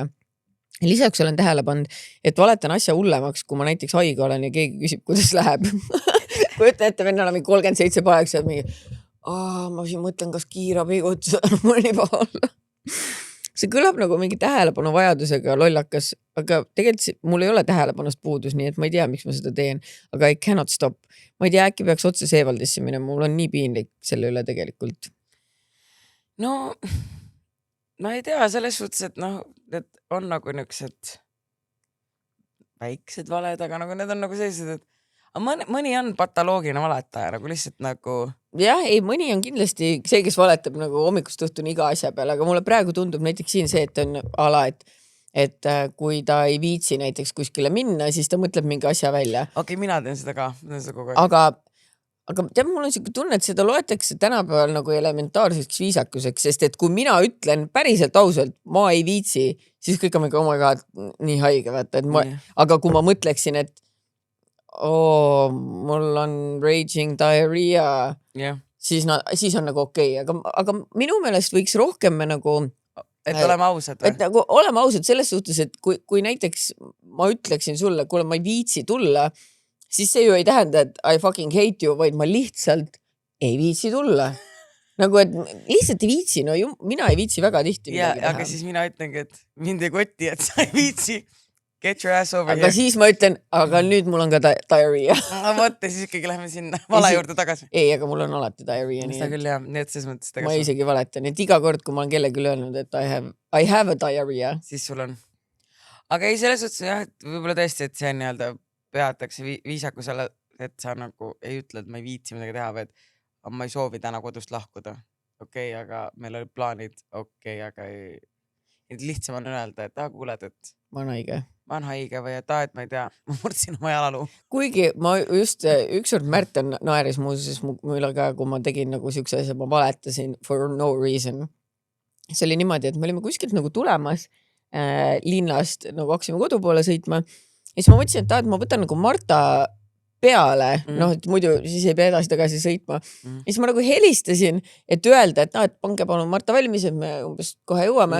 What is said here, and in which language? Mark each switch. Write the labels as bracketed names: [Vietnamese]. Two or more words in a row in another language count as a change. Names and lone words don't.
[Estonian] Lisaks olen tähele pannud, et valetan asja hullemaks, kui ma näiteks haige olen ja keegi küsib, kuidas läheb. Kujuta ette, vennal on mingi 37 paeks ja mingi, ma siin mõtlen, kas kiirabi kutsuda, mul nii paha olla. See kõlab nagu mingi tähelepanu vajadusega lollakas, aga tegelikult mul ei ole tähelepanust puudus, nii et ma ei tea, miks ma seda teen, aga [English] I cannot stop. [Estonian] Ma ei tea, äkki peaks otse Seevaldisse minema, mul on nii piinlik selle üle tegelikult. No, ma ei tea, selles suhtes, et need on nagu niisugused väiksed valed, aga nagu need on nagu sellised, et mõni on patoloogiline valetaja, nagu lihtsalt nagu... Jah, ei, mõni on kindlasti see, kes valetab nagu hommikust õhtuni iga asja peale, aga mulle praegu tundub näiteks siin see, et on ala, et kui ta ei viitsi näiteks kuskile minna, siis ta mõtleb mingi asja välja. Okei, mina teen seda ka. Aga tead, mul on siuke tunne, et seda loetakse tänapäeval nagu elementaarseks viisakuseks, sest et kui mina ütlen päriselt ausalt, ma ei viitsi, siis kõik on mingi, [English] oh my god, [Estonian] nii haige, vaata, aga kui ma mõtleksin, et mul on [English] raging diarrhea, [Estonian] siis on nagu okei. Aga minu meelest võiks rohkem nagu... Et oleme ausad. Et nagu oleme ausad selles suhtes, et kui näiteks ma ütleksin sulle, kuule, ma ei viitsi tulla, siis see ju ei tähenda, et [English] I fucking hate you, [Estonian] vaid ma lihtsalt ei viitsi tulla. Nagu, et lihtsalt ei viitsi, no mina ei viitsi väga tihti midagi teha. Aga siis mina ütlengi, et mind ei kotti, et sa ei viitsi. [English] Get your ass over here. [Estonian] Aga siis ma ütlen, aga nüüd mul on ka diarrhea. Võtte, siis ikkagi lähme sinna vala juurde tagasi. Ei, aga mul on alati diarrhea. Seda küll jah, nii et selles mõttes ma isegi valetan, et iga kord, kui ma olen kellegi öelnud, et [English] I have a diarrhea. [Estonian] Siis sul on. Aga ei, selles suhtes jah, et võib-olla tõesti, et see nii-öelda peatakse viisakusele, et sa nagu ei ütle, et ma ei viitsi midagi teha, vaid ma ei soovi täna kodust lahkuda. Okei, aga meil oli plaanid, aga ei... Lihtsam on öelda, et kuuled, et ma olen haige või et ma ei tea, ma murdsin oma jalaluu. Kuigi ma just ükskord Märten naeris muuseas mulle ka, kui ma tegin nagu siukse asja, ma valetasin [English] for no reason. [Estonian] See oli niimoodi, et me olime kuskilt nagu tulemas linnast, nagu hakkasime kodu poole sõitma. Ja siis ma mõtlesin, et ma võtan nagu Marta peale, et muidu siis ei pea edasi tagasi sõitma. Ja siis ma nagu helistasin, et öelda, et pange palun Marta valmis, et me umbes kohe jõuame.